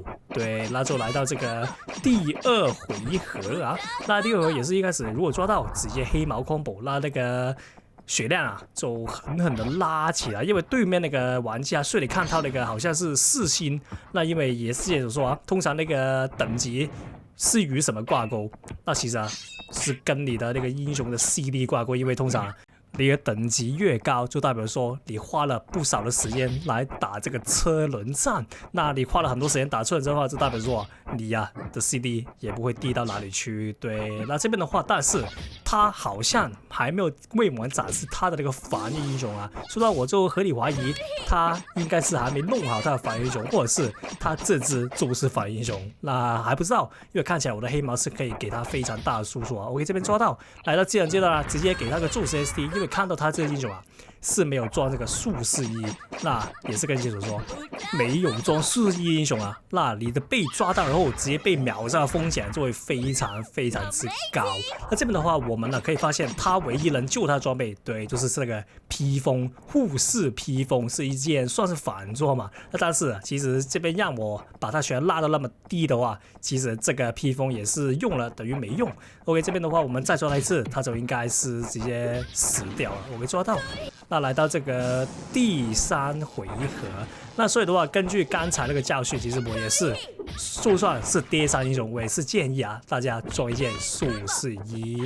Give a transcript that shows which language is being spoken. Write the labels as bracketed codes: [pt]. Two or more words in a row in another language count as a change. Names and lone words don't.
[zh] 對，那就來到這個第2回合那第2回合也是一開始如果抓到直接黑毛 combo， 那個血量就狠狠的拉起來，因為對面那個玩家，所以你看到那個好像是4星，那因為也是有說通常那個等級是與什麼掛鈎？那其實是跟你的那個英雄的 CD 掛鈎，因為通常你的等級越高，就代表說你花了不少的時間來打這個車輪戰。那你花了很多時間打車輪戰的話，就代表說你的 CD 也不會低到哪裡去。對，那這邊的話，但是他好像還沒有為我們展示他的那個防禦英雄所以我就合理懷疑他應該是還沒弄好他的防禦英雄，或者是他這支就是防禦英雄。那還不知道，因為看起來我的黑毛是可以給他非常大的輸出 OK，這邊抓到，來到技能階段直接給他個宙斯 SD， 因為看到他這個英雄是沒有裝這個術士衣，那也是跟解說說沒有裝術士衣英雄那你的被抓到然後直接被秒殺的風險就會非常之高。那這邊的話，我們可以發現他唯一能救他的裝備，對，就是這個披風，護士披風是一件算是反裝嘛。那但是其實這邊讓我把他血量拉到那麼低的話，其實這個披風也是用了等於沒用。OK， 這邊的話我們再抓他一次，他就應該是直接死掉了。我沒抓到。那來到這個第3回合，那所以的話，根據剛才那個教訓，其實我也是，就算是跌傷英雄，我也是建議大家裝一件術士衣。